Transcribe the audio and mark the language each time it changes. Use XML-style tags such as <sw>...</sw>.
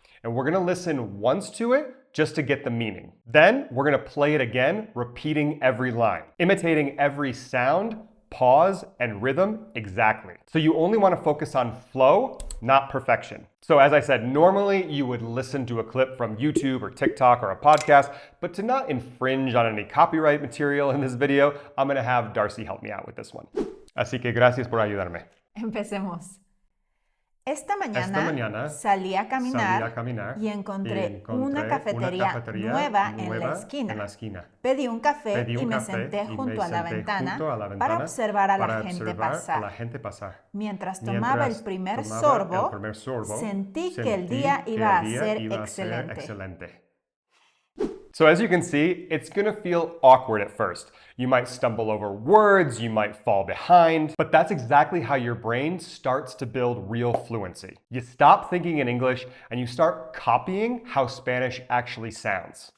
<en>And we're gonna listen once to it just to get the meaning. Then we're gonna play it again, repeating every line, imitating every sound, pause, and rhythm exactly. So you only wanna focus on flow, not perfection. So as I said, normally you would listen to a clip from YouTube or TikTok or a podcast, but to not infringe on any copyright material in this video, I'm gonna have Darcy help me out with this one.</en> <es>Así que gracias por ayudarme. Empecemos. Esta mañana salí a caminar y encontré una cafetería nueva en la esquina. Pedí un café y me senté junto a la ventana para observar a la gente pasar. Mientras tomaba el primer sorbo, sentí que el día iba a ser excelente.</es> <en>So as you can see, it's gonna feel awkward at first. You might stumble over words, you might fall behind, but that's exactly how your brain starts to build real fluency. You stop thinking in English and you start copying how Spanish actually sounds.</en>